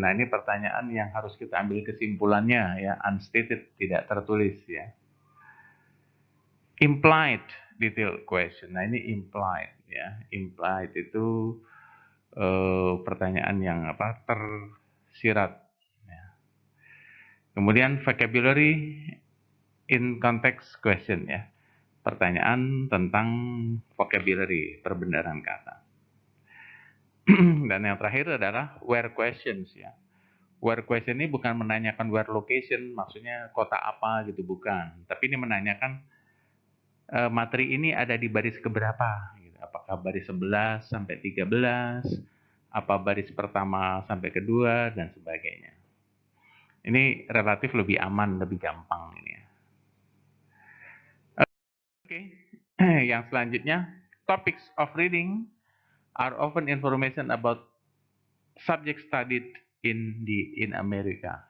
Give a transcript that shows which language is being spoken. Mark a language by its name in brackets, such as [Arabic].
[Indonesian] Nah, ini pertanyaan yang harus kita ambil kesimpulannya ya, unstated, tidak tertulis ya. [English] Implied detailed question. [Indonesian] Nah, ini implied ya. Implied itu pertanyaan yang tersirat. Ya. Kemudian vocabulary in context question ya. Pertanyaan tentang vocabulary, perbendaharaan kata. Dan yang terakhir adalah where questions ya. Where question ini bukan menanyakan where location, maksudnya kota apa gitu, bukan. Tapi ini menanyakan materi ini ada di baris keberapa gitu. Apakah baris 11 sampai 13, apa baris pertama sampai kedua, dan sebagainya. Ini relatif lebih aman, lebih gampang ini ya. Oke, yang selanjutnya, [English] topics of reading are often information about subject studied in America.